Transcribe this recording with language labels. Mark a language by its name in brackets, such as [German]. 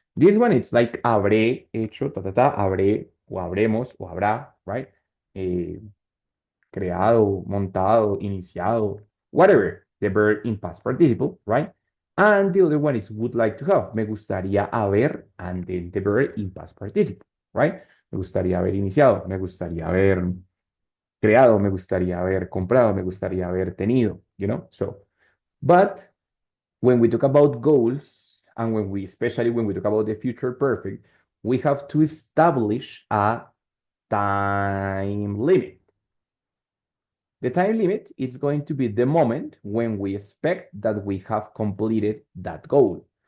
[English] This one, it's like [Spanish] habré hecho, habré, o habremos, o habrá, [English] right? Eh, creado, montado, iniciado, whatever, the verb in past participle, right? And the other one is would like to have, [Spanish] me gustaría haber, [English] and then the verb in past participle, right? [Spanish] Me gustaría haber iniciado, me gustaría haber creado, me gustaría haber comprado, me gustaría haber tenido, [English] you know? So, but when we talk about goals, and especially when we talk about the future perfect, we have to establish a time limit. The time limit is going to be the moment when we expect that we have completed that goal.